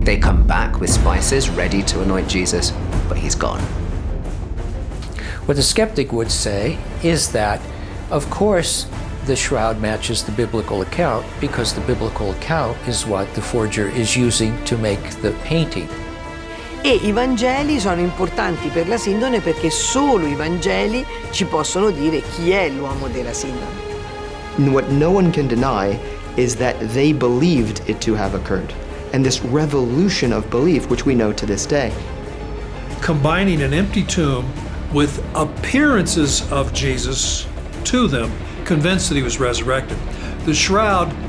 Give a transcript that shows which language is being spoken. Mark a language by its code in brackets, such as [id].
[en] They come back with spices ready to anoint Jesus, but he's gone. What the skeptic would say is that, of course, the shroud matches the biblical account because the biblical account is what the forger is using to make the painting. [it] E i Vangeli sono importanti per la sindone perché solo i Vangeli ci possono dire chi è l'uomo della sindone. [en] What no one can deny is that they believed it to have occurred. And this revolution of belief, which we know to this day. Combining an empty tomb with appearances of Jesus to them, convinced that he was resurrected. The shroud